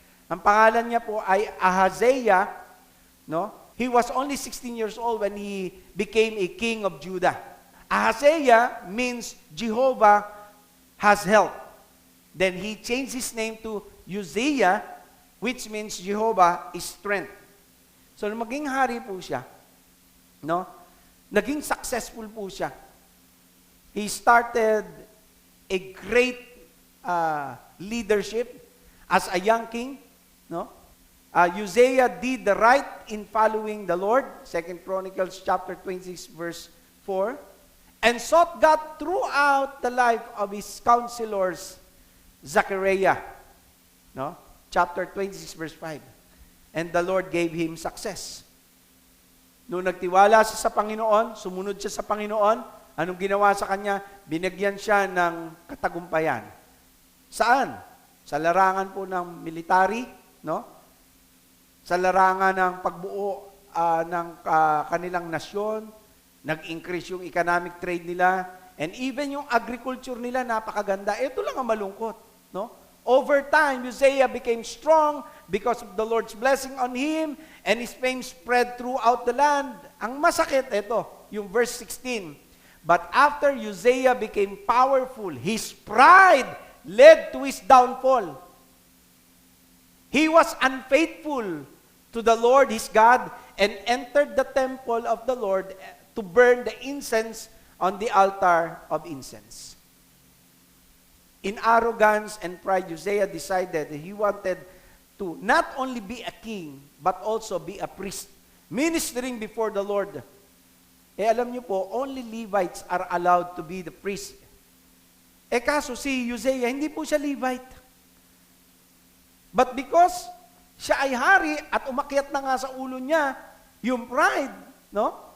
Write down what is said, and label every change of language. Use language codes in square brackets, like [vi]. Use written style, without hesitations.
[tl] Ang pangalan niya po ay Ahaziah, no? [en] He was only 16 years old when he became a king of Judah. Ahaziah means Jehovah has help. Then he changed his name to Uzziah, which means Jehovah is strength. [tl] So, maging hari po siya, no? Naging successful po siya. [en] He started a great leadership as a young king, no? Uzziah did the right in following the Lord, 2 Chronicles chapter 26 verse 4, and sought God throughout the life of his counselors, Zechariah, no? Chapter 26 verse 5. And the Lord gave him success. [tl] Noong nagtiwala siya sa Panginoon, sumunod siya sa Panginoon, anong ginawa sa kanya? Binigyan siya ng katagumpayan. Saan? Sa larangan po ng military, no? Sa larangan ng pagbuo ng kanilang nasyon, nag-increase yung economic trade nila, and even yung agriculture nila, napakaganda. Ito lang ang malungkot, no? [en] Over time, Uzziah became strong because of the Lord's blessing on him, and his fame spread throughout the land. [tl] Ang masakit, ito, yung verse 16. [en] But after Uzziah became powerful, his pride led to his downfall. He was unfaithful to the Lord his God and entered the temple of the Lord to burn the incense on the altar of incense. In arrogance and pride, Uzziah decided that he wanted to not only be a king, but also be a priest, ministering before the Lord. [tl] Alam niyo po, [en] only Levites are allowed to be the priest. [tl] Kaso si Uzziah, hindi po siya Levite. [en] But because [tl] siya ay hari at umakyat na nga sa ulo niya, yung pride, no?